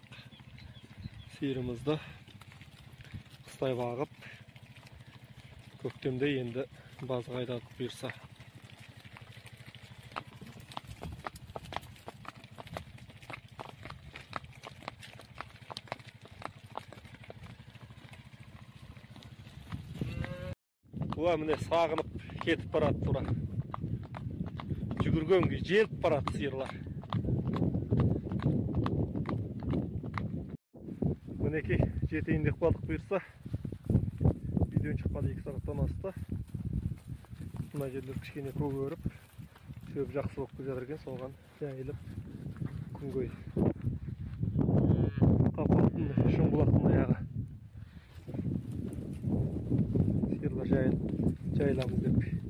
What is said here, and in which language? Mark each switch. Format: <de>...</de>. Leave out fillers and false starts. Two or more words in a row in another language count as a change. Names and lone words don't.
<kk>Siyirimizde kıstay bağıp köktemde endi bazı qaydadık buyursa. Bu mene sağınıp ketip barat tura. Жүгірген желіп барады сиырлар. Мінекей жетейін деп қалдық бұйырса. Видеон шыққалы 2 сағаттан асты. Мына жерлер кішкене көгеріп, шөп жақсы болып келе жатыр екен, соған жайылып күнгөй. Қапаттың шұңғылақтың аяғы. Сиырлар жайыламыз деп.</kk>